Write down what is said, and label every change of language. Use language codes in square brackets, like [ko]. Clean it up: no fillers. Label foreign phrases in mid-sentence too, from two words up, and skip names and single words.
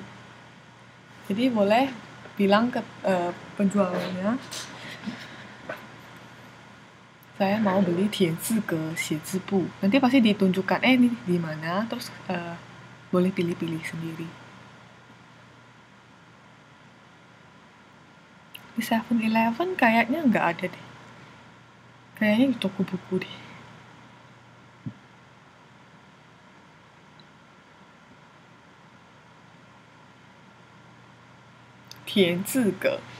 [id] Jadi boleh bilang ke penjualnya, saya mau beli [zh] 田字格写字部. [id] Nanti pasti ditunjukkan, ini di mana, terus boleh pilih-pilih sendiri. Di 7-Eleven kayaknya nggak ada deh. Kayaknya di toko buku deh. [zh] 田字格.